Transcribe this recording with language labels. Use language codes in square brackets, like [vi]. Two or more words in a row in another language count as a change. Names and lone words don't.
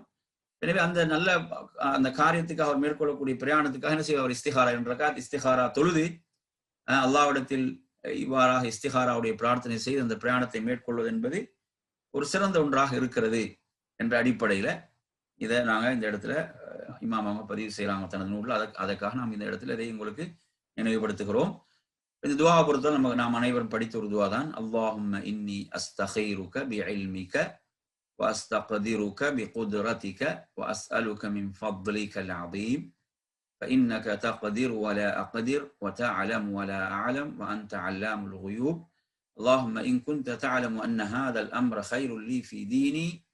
[ta] எனவே அந்த காரியத்துக்காக அவர் மேற்கொள்ளக்கூடிய பிரயாணத்துக்காக என்ன செய்ய அவர் இஸ்திகாரா என்ற இஸ்திகாரா தொழுது அல்லாஹ்விடத்தில் இவ்வாறாக இஸ்திகாராவுடைய பிரார்த்தனை செய்து அந்த பிரயாணத்தை மேற்கொள்வது என்பது ஒரு சிறந்த ஒன்றாக இருக்கிறது என்ற அடிப்படையில இதை நாங்க இந்த இடத்துல இமாம் அவங்க பதிவு செய்யறாங்க தனது நூல்ல. அதற்காக நாம் இந்த இடத்துல இதை உங்களுக்கு நினைவுபடுத்துகிறோம். இந்த துவாவை பொறுத்தவரை நாம் அனைவரும் படித்த ஒரு துவா தான். [ar] اللهم إني أستخيرك بعلمك وأستقدرك بقدرتك وأسألك من فضلك العظيم فإنك تقدر ولا أقدر وتعلم ولا أعلم وأنت علام الغيوب اللهم إن كنت تعلم أن هذا الأمر خير لي في ديني